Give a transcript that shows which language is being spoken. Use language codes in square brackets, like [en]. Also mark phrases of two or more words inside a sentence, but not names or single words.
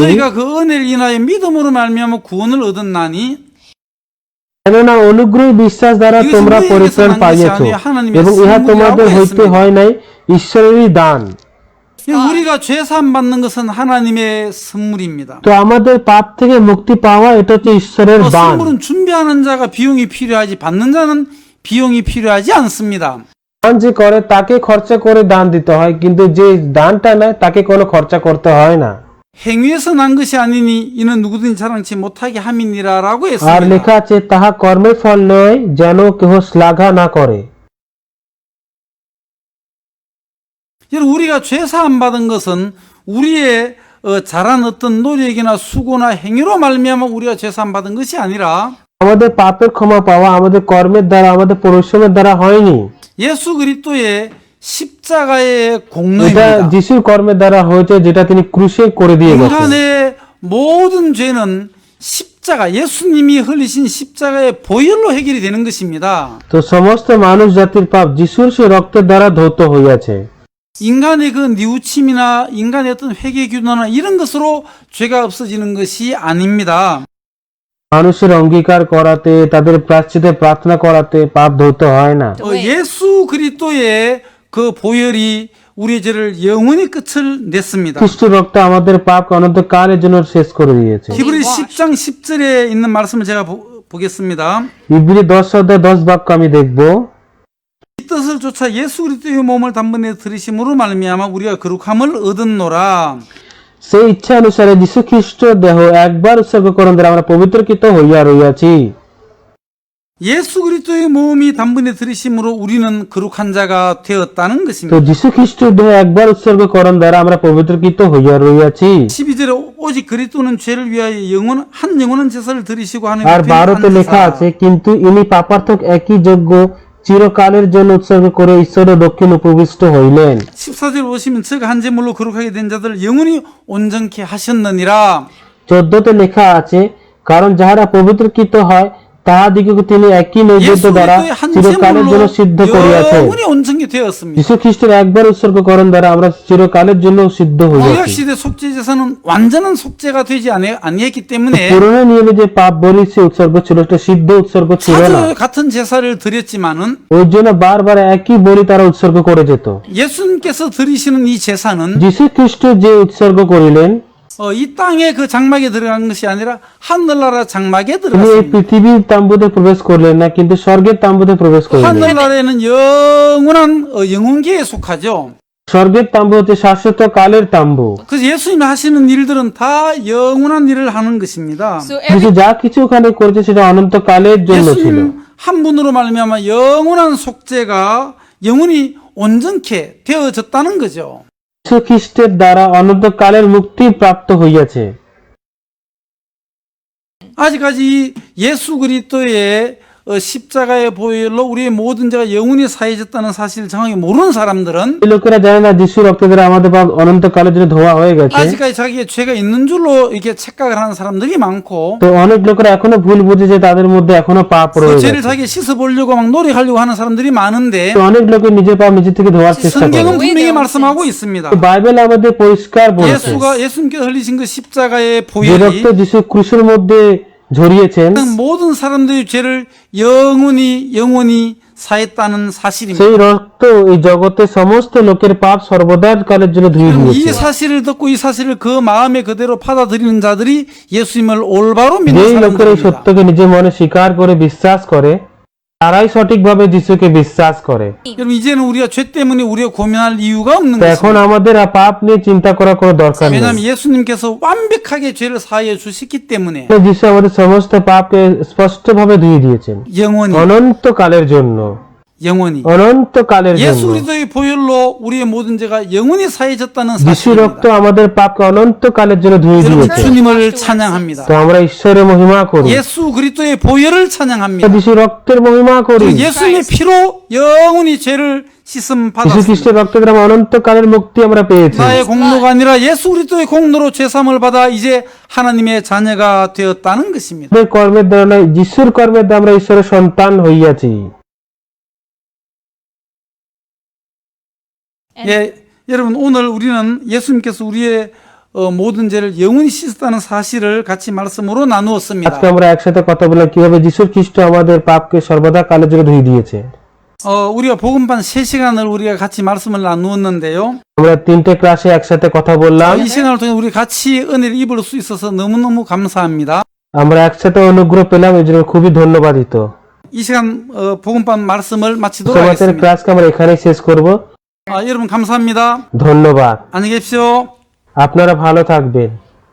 [ko] 저희가 그 은혜를 인하여 믿음으로 말미암아 구원을 얻었나니 [bn] কেননা অনুগ্রহ বিশ্বাস দ্বারা [ko] 이것은 [bn] তোমরা [ko] 너희에게서 [bn] পরিত্রাণ [ko] 난 것이 [bn] পাইয়াছ [ko] 아니요 하나님의 [bn] এবং ইহা [ko] 선물이라고 [bn] তোমাদের হইতে [ko] 했습니다. [bn] হয় নাই, ঈশ্বরেরই দান। [ko] 우리가 죄 사함 받는 것은 하나님의 선물입니다. [bn] তো আমাদের পাপ থেকে মুক্তি পাওয়া এটা হচ্ছে ঈশ্বরের দান। [ko] 선물은 준비하는 자가 비용이 필요하지 받는 자는 비용이 필요하지 않습니다. [bn] দান যে করে তাকে খরচা করে দান দিতে হয়, কিন্তু যে দানটা নেয় তাকে কোনো খরচা করতে হয় না। [ko] 행위에서 난 것이 아니니 이는 누구든지 자랑치 못하게 함이니라라고 [bn] আর [ko] 했습니다. [bn] লেখা আছে তাহা কর্মের ফল নয় যেন কেহ শ্লাঘা না করে। [ko] 여러분 우리가 죄 사함 받은 것은 우리의 잘한 어떤 노력이나 수고나 행위로 말미암아 우리가 죄 사함 받은 것이 아니라 [bn] আমাদের পাপের ক্ষমা পাওয়া আমাদের কর্মের দ্বারা, আমাদের পরিশ্রমের দ্বারা হয়নি। [ko] 예수 그리스도의 십자가의 [bn] এটা [ko] 공로입니다. [bn] যিশুর কর্মের দ্বারা হয়েছে, যেটা তিনি ক্রুশে করে দিয়ে গেছেন। [ko] 인간의 모든 죄는 십자가 예수님이 흘리신 십자가의 보혈로 해결이 되는 것입니다. [bn] তো সমস্ত মানুষ জাতির পাপ যিশুর সে রক্তের দ্বারা ধৌত হইয়াছে। [ko] 인간의 그 뉘우침이나 인간의 어떤 회개 기도나 이런 것으로 죄가 없어지는 것이 아닙니다. [bn] মানুষের অঙ্গীকার করাতে তাদের প্রায়শ্চিত্তে প্রার্থনা করাতে পাপ ধৌত হয় না। [ko] 예수 그리스도의 그 보혈이 우리의 죄를 영원히 끝을 냈습니다. [bn] খ্রিস্টের রক্ত আমাদের পাপকে অনন্তকালের জন্য শেষ করে দিয়েছে। [ko] 히브리 10장 10절에 있는 말씀을 제가 보겠습니다. [bn] ইব্রি 10 অধ্যায় 10 বাক্য আমি দেখব। [ko] 이 뜻을 쫓아 예수 그리스도의 몸을 단번에 들으심으로 말미암아 우리가 거룩함을 얻었노라. [bn] সেই ইচ্ছা অনুসারে যীশু খ্রিস্টের দেহ একবার উৎসর্গকরণ দ্বারা আমরা পবিত্রকৃত হইয়া রইয়াছি। [ko] 예수 그리스도의 몸이 단번에 들으심으로 우리는 거룩한 자가 되었다는 [bn] তো [ko] 것입니다. [bn] যীশু খ্রিস্টের দেহ একবার উৎসর্গকরণ দ্বারা আমরা পবিত্রকৃত হইয়া রইয়াছি। [ko] 12절에 오직 그리스도는 죄를 위하여 한 영원한 제사를 드리시고 하는 [bn] আর 12তে লেখা আছে, কিন্তু ইনি পাপার্থক একই যজ্ঞ চিরকালের জন্য উৎসর্গ করে ঈশ্বরের দক্ষিণ উপবিষ্ট হইলেন। [ko] 14절 보시면 즉 한 제물로 거룩하게 된 자들 영원히 온전케 하셨느니라. [bn] 14তে লেখা আছে, কারণ যাহারা পবিত্রকৃত হয় তাহাদিগকে তিনি একই নৈবেদ্য [ko] 예수 [bn] দ্বারা [ko] 그리스도의 한 [bn] চিরকালের জন্য [ko] 제물로 [bn] সিদ্ধ করিয়াছেন। [ko] 영원히 온전케 되었습니다. [bn] যীশু খ্রিস্টের একবার উৎসর্গকরণ দ্বারা আমরা চিরকালের জন্য সিদ্ধ [ko] 구약 [bn] হইয়াছি। [ko] 시대 속죄 제사는 완전한 속죄가 되지 아니했기 때문에 [bn] পুরনো নিয়মে যে পাপ বলি সে উৎসর্গ ছিল সেটা সিদ্ধ উৎসর্গ ছিল না। [ko] 자주 같은 제사를 드렸지만은 [bn] ওই জন্য বারবার একই বলি তারা উৎসর্গ করে যেত। [ko] 예수님께서 드리시는 이 제사는 [bn] যীশু খ্রিস্ট যে উৎসর্গ করিলেন [ko] 이 땅의 그 장막에 들어간 것이 아니라 하늘나라 장막에 [bn] তিনি এই [ko] 들어갔습니다. [bn] পৃথিবীর তাম্বুতে প্রবেশ করলেন না, কিন্তু স্বর্গের তাম্বুতে প্রবেশ করলেন। [ko] 하늘나라에는 영원한 영혼계에 속하죠. [bn] স্বর্গের তাম্বু হচ্ছে শাশ্বত কালের তাম্বু। [ko] 그래서 예수님이 하시는 일들은 다 영원한 일을 하는 것입니다. [bn] So যিশু every যা কিছু ওখানে করেছে সেটা অনন্ত কালের জন্য ছিল। [ko] 예수님 한 분으로 말미암아 영원한 속죄가 영원히 온전케 되어졌다는 거죠. [bn] যীশু খ্রিস্টের দ্বারা অনন্ত কালের মুক্তি প্রাপ্ত হইয়াছে। [ko] 아직까지 예수 그리스도의 십자가의 보혈로 우리의 모든 죄가 영원히 사해졌다는 사실을 정확히 모르는 사람들은 [bn] এই লোকেরা জানে না যিশু রক্ত দ্বারা আমাদের পাপ অনন্ত কালের জন্য ধোয়া হয়ে গেছে। [ko] 아직까지 자기의 죄가 있는 줄로 이렇게 착각을 하는 사람들이 많고 [bn] তো অনেক লোকেরা এখনো ভুল বুঝে যে তাদের মধ্যে এখনো পাপ [ko] 그 [bn] রয়ে [ko] 죄를 [bn] গেছে। [ko] 자기 씻어보려고 막 노력하려고 하는 사람들이 많은데 [bn] তো অনেক লোকের নিজের পাপ নিজে থেকে ধোয়ার চেষ্টা করে। [ko] 성경은 분명히 말씀하고 있습니다. [bn] তো বাইবেল আমাদের পরিষ্কার বলছে [ko] 예수님께서 흘리신 그 십자가의 [bn] যে [ko] 보혈이 [bn] রক্ত যিশু ক্রুশের মধ্যে ঝরিয়েছেন [ko] 모든 사람들의 죄를 영원히 사했다는 사실입니다. [bn] সেই রক্ত এই জগতে সমস্ত লোকের পাপ সর্বদা কালের জন্য ধুয়ে [ko] 이 [bn] দিয়েছে। [ko] 사실을 듣고 이 사실을 그 마음에 그대로 받아들이는 자들이 예수님을 올바로 믿는 [bn] যেই লোকের এই [ko] 사람들입니다. [bn] সত্যকে নিজের মনে স্বীকার করে বিশ্বাস করে তারাই সঠিকভাবে যিশুকে বিশ্বাস করে। [ko] 여러분 이제는 우리가 죄 때문에 우리가 고민할 이유가 없는 [bn] তো এখন [ko] 것입니다. [bn] আমাদের আর পাপ নিয়ে চিন্তা করার কোনো দরকার নেই। [ko] 왜냐하면 예수님께서 완벽하게 죄를 사하여 주셨기 때문에 [bn] যিশু আমাদের সমস্ত পাপকে স্পষ্টভাবে ধুয়ে দিয়েছেন [ko] 영원히 [bn] অনন্ত কালের জন্য। অনন্ত কালের [ko] 예수 [bn] জন্য [ko] 그리스도의 보혈로 우리의 모든 죄가 영원히 사해졌다는 [bn] যিশু রক্ত [ko] 사실입니다. [bn] আমাদের পাপকে অনন্ত কালের জন্য ধুয়ে [ko] 여러분 [bn] দিয়েছে। [ko] 주님을 찬양합니다. [bn] তো আমরা ঈশ্বরের মহিমা করি, [ko] 예수 그리스도의 보혈을 찬양합니다. [bn] যিশু রক্তের মহিমা করি। [ko] 그 예수님의 피로 영원히 죄를 씻음 [bn] যিশু [ko] 받았습니다. [bn] খ্রিস্টের রক্ত দ্বারা অনন্ত কালের মুক্তি আমরা পেয়েছি। [ko] 나의 공로가 아니라 예수 그리스도의 공로로 죄사함을 받아 이제 하나님의 자녀가 되었다는 것입니다. [bn] আমাদের কর্মের দ্বারা নয়, যিশুর কর্মের দ্বারা আমরা ঈশ্বরের সন্তান হইয়াছি। [ko] 예, 여러분 오늘 우리는 예수님께서 우리의 모든 죄를 영원히 씻었다는 사실을 같이 말씀으로 나누었습니다. [bn] আজকে আমরা একসাথে কথা বললাম কিভাবে যিশু খ্রিস্ট আমাদের পাপকে সর্বদা কালের জন্য ধুয়ে দিয়েছে। [ko] 우리가 복음반 3시간을 우리가 같이 말씀을 나누었는데요. [bn] আমরা 3টে ক্লাসে একসাথে কথা বললাম। [ko] 이 시간을 통해 우리 같이 은혜를 입을 수 있어서 너무너무 감사합니다. [bn] আমরা একসাথে অনুগ্রহ পেলাম, এই জন্য খুবই ধন্যবাদিত। [ko] 이 시간 복음반 말씀을 মা치도록 [bn] তোমাদের [ko] 하겠습니다. [bn] ক্লাসকে আমরা এখানেই শেষ করব। [ko] 여러분 감사합니다. [bn] ধন্যবাদ। [ko] 안녕히 계십시오. [bn] আপনারা ভালো থাকবেন।